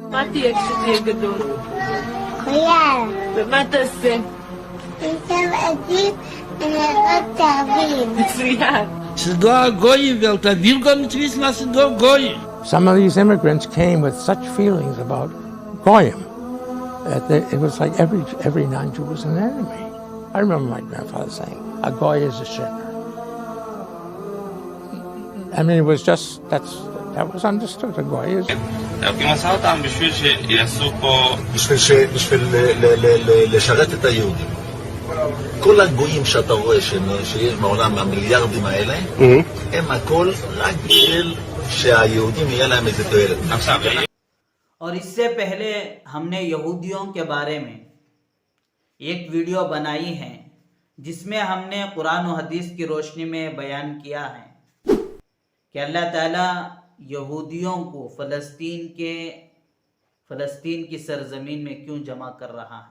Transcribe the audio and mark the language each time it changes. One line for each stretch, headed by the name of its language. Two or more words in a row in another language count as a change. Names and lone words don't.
English: Some of these immigrants came with such feelings about Goyim that it was like every non-Jew was an enemy. I remember my grandfather saying, "A Goy is a sinner." I mean, it was just that was understood. A Goy is.
Hebrew: בשביל לשרת את היהודים. כל הגויים שאתה רואה שיש בעולם, המיליארדים האלה, הם הכל רק בשביל שהיהודים יהיה להם איזה תועלת.
Urdu: اور اس سے پہلے ہم نے یہودیوں کے بارے میں ایک ویڈیو بنائی ہے جس میں ہم نے قرآن و حدیث کی روشنی میں بیان کیا ہے کہ اللہ تعالیٰ یہودیوں کو فلسطین کی سرزمین میں کیوں جمع کر رہا ہے۔